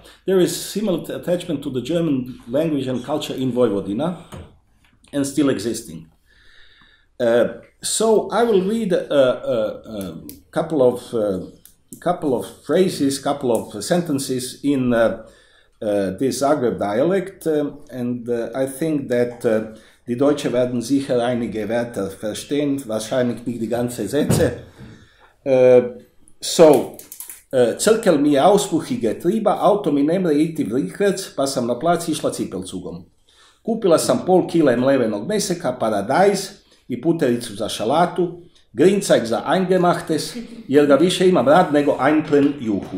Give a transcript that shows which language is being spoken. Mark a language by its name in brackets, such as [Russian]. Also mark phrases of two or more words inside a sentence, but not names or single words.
[English] There is similar attachment to the German language and culture in Vojvodina, and still existing. So I will read a couple of phrases, couple of sentences in this Zagreb dialect, and I think that [German] die Deutsche werden sicher einige Wörter verstehen, wahrscheinlich nicht die ganze Sätze. [Croatian] Crkel mi je auspuhige triba, auto mi ne mre iti vrikvec, pa sam na plac išla cipelcugom. Kupila sam pol kile mlevenog meseka, paradajz i putericu za šalatu, grincajk za eingemachtes, jer ga više imam rad nego einplen juhu.